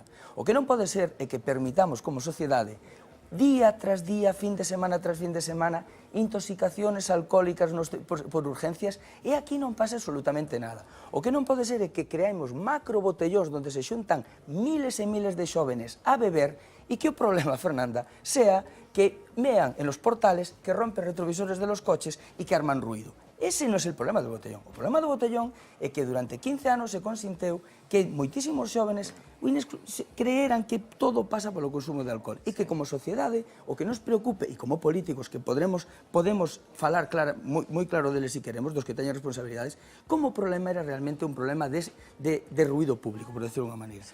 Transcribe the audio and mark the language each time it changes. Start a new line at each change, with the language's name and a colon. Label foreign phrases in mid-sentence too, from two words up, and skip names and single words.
Galician: O que non pode ser é que permitamos como sociedade día tras día, fin de semana tras fin de semana,
Spanish: intoxicaciones alcohólicas por urgencias,
Galician: e aquí non pasa absolutamente nada. O que non pode ser é que creamos macro botellóns onde se xuntan miles e miles de xóvenes a beber e que o problema, Fernanda,
Spanish: sea que mean en los portales, que rompen retrovisores de los coches
Galician: e que arman ruido. Ese non é o problema do botellón. O problema do botellón é que durante 15 anos se consinteu que moitísimos xóvenes creeran que todo pasa polo consumo de alcohol e que como sociedade o que nos preocupe e como políticos que podemos falar moi claro deles se queremos, dos que teñen responsabilidades, como o problema era realmente un problema de ruido público, por decirlo de unha maneira.